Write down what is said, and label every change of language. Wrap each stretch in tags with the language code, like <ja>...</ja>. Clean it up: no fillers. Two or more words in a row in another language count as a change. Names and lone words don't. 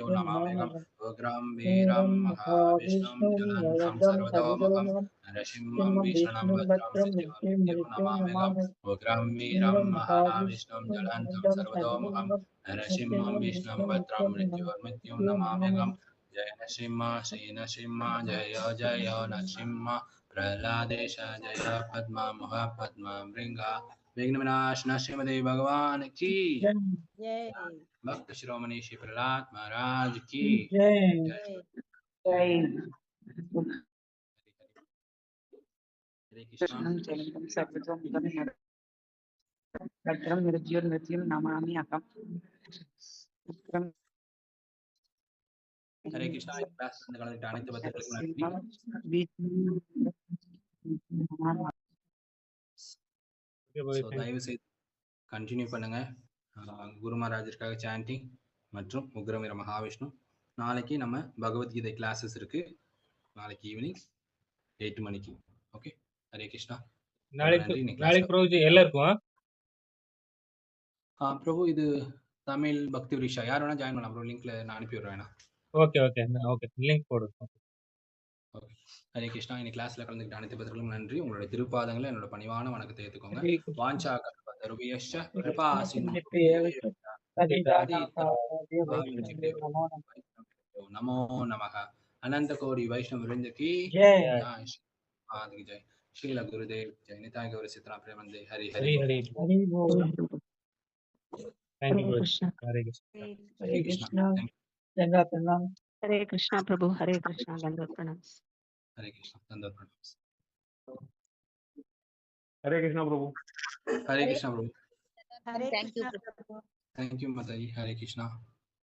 <sa>नमाम्यहम् उग्रं वीरं महाविष्णुं ज्वलन्तं सर्वतोमुखं नरसिंहं विष्णुं भद्रं मृत्योर्मृत्यो नमाम्यहम् उग्रं वीरं महाविष्णुं ज्वलन्तं सर्वतोमुखं नरसिंहं विष्णुं भद्रं मृत्योर्मृत्यो नमाम्यहम् जय नरसिंह श्री नरसिंह जय जय नरसिंह प्रह्लादेश जय पद्मा महापद्म भृंग विघ्न विनाश नरसिंहदेव</sa> <hi>भगवान की जय भक्त शिरोमणि श्री प्रहलाद महाराज की जय जय जय हरे कृष्णा</hi> <sa>ज्वलन्तं सर्वतोमुखं भद्रं मृत्योर्मृत्युं नमामि अहम् उग्रं</sa> <ta>हरे कृष्णा क्लास கலந்துட்ட அனைத்து பக்தர்களுக்கும் நன்றி ஸோ தயவு செய்து கண்டினியூ பண்ணுங்க குரு மகாராஜிற்காக சாண்டிங் மற்றும் உக்ரவீர மகாவிஷ்ணு நாளைக்கு நம்ம பகவத்கீதை கிளாஸஸ் இருக்கு நாளைக்கு ஈவினிங் 8 மணிக்கு ஓகே ஹரே கிருஷ்ணா நாளைக்கு பிரபுஜி எல்லாம் இருக்கும் பிரபு இது தமிழ் பக்தி விரிஷா யார் வேணா ஜாயின் பண்ணலாம் ப்ரோ லிங்க்ல நான் அனுப்பி விடுறேன்</ta> <en>okay okay okay link</en> <ta>போடுங்க ஓகே ஹரே கிருஷ்ணா இன்னைக்கு கிளாஸ்ல கலந்துக்கிட்ட அனைத்து பக்தர்களுக்கும் நன்றி உங்களுடைய திருப்பாதங்களை என்னோட பணிவான வணக்கத்தை ஏற்றுக்கோங்க</ta> <sa>वाञ्छा कल्पतरुभ्यश्च कृपा नमो नमः</sa> <hi>अनंत कोटि वैष्णव वृंद की जय जय श्रील गुरुदेव जय निताय गौर सितना प्रेमंदे हरि हरि हरि</hi> <en>thank you</en> <hi>हरे कृष्ण हरे कृष्णा दंडवत प्रणाम हरे कृष्णा प्रभु हरे कृष्णा दंडवत प्रणाम हरे कृष्णा दंडवत प्रणाम हरे कृष्णा प्रभु हरे कृष्णा प्रभु हरे कृष्णा प्रभु</hi> <en>thank you</en> <hi>माता जी हरे कृष्णा</hi>